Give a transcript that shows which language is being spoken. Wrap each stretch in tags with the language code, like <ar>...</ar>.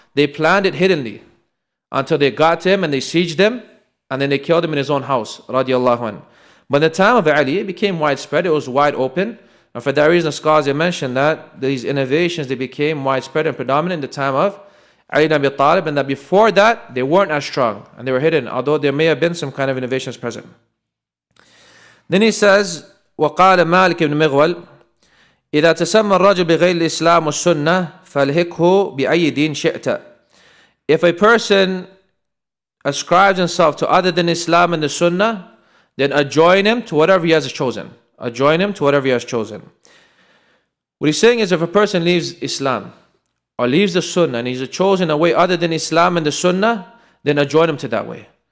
<en>They planned it hiddenly until they got him and they sieged him and then they killed him in his own house, radiallahu anh. But in the time of Ali, it became widespread, it was wide open. And for that reason, the scholars, they mentioned that these innovations, they became widespread and predominant in the time of Ali ibn Abi Talib, and that before that, they weren't as strong and they were hidden, although there may have been some kind of innovations present. Then he says,</en> <ar>وقال مالك بن مغول إذا تسمى الرجل بغير الإسلام والسنة فالهكه بأي دين شئت.</ar> <en>If a person ascribes himself to other than Islam and the Sunnah, then adjoin him to whatever he has chosen. Adjoin him to whatever he has chosen. What he's saying is, if a person leaves Islam or leaves the Sunnah and he's chosen a way other than Islam and the Sunnah, then adjoin him to that way.</en>